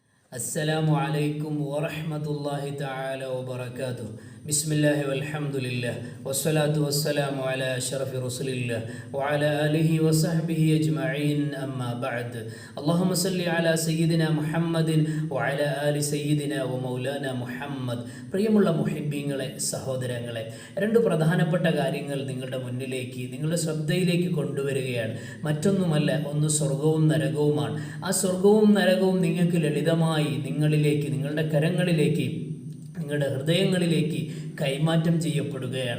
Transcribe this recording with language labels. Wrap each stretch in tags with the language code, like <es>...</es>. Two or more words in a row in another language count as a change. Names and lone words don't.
<ar>السلام عليكم ورحمة الله تعالى وبركاته. بسم الله والحمد لله والصلاة والسلام على أشرف رسول الله وعلى آله وصحبه أجمعين أما بعد. اللهم صل على سيدنا محمد وعلى آل سيدنا ومولانا മുഹമ്മദ്.</ar> <ml>പ്രിയമുള്ള മുഹിബ്ബീങ്ങളെ, സഹോദരങ്ങളെ, രണ്ട് പ്രധാനപ്പെട്ട കാര്യങ്ങൾ നിങ്ങളുടെ മുന്നിലേക്ക്, നിങ്ങളുടെ ശ്രദ്ധയിലേക്ക് കൊണ്ടുവരികയാണ്. മറ്റൊന്നുമല്ല, ഒന്ന് സ്വർഗവും നരകവുമാണ്. ആ സ്വർഗവും നരകവും നിങ്ങൾക്ക് ലളിതമായി നിങ്ങളിലേക്ക്, നിങ്ങളുടെ കരങ്ങളിലേക്ക്, നിങ്ങളുടെ ഹൃദയങ്ങളിലേക്ക് കൈമാറ്റം ചെയ്യപ്പെടുകയാണ്.</ml>